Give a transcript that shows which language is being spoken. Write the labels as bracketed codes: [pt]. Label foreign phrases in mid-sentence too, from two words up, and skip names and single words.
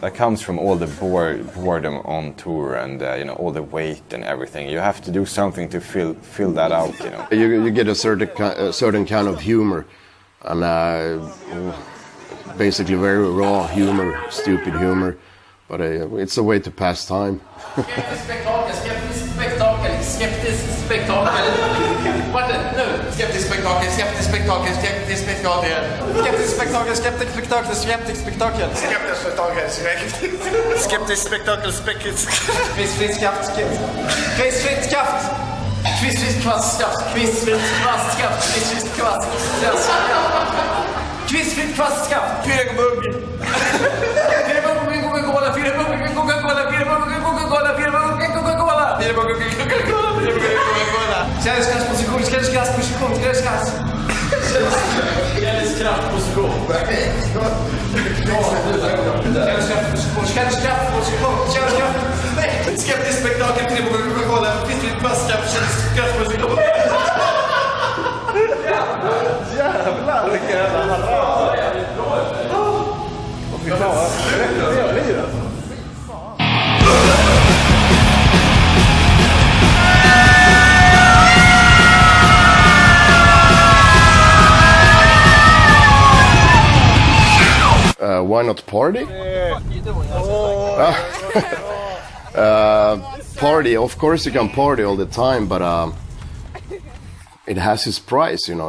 [en] That comes from all the boredom on tour and you know, all the weight and everything. You have to do something to fill that out, you know. You get a certain kind of humor, and basically very raw humor, stupid humor, but it's a way to pass time. [sv] Skeptisk spektakel. Vart är det nu? Skeptisk spektakel. Skeptisk spektakel. Skeptisk spektakel. Skeptisk spektakel. Skeptisk spektakel. Skeptisk spektakel. Skeptisk spektakel. Skeptisk spektakel. Kvistfritt skaft. Kvistfritt skaft. Kvistfritt kvastskaft. Kvistfritt kvastskaft. Kvistfritt kvastskaft. Kvistfritt kvastskaft. Pyrebugg. Pyrebugg. Coca-Cola. Pyrebugg. Coca-Cola. Pyrebugg. Coca-Cola. Pyrebugg. Coca-Cola. Pyrebugg. Coca-Cola. Kärlekskraftsposition. Kärlekskraftsposition. Kärlekskraftsposition. Skeptisk spektakel. Coca-Cola. Kvistfritt kvastskaft. Kärlekskraftsposition. Jävlar, vilken jävla harra. Och vi klarar det. [en] Why not party? Party, of course you can party all the time, but it has its price, you know.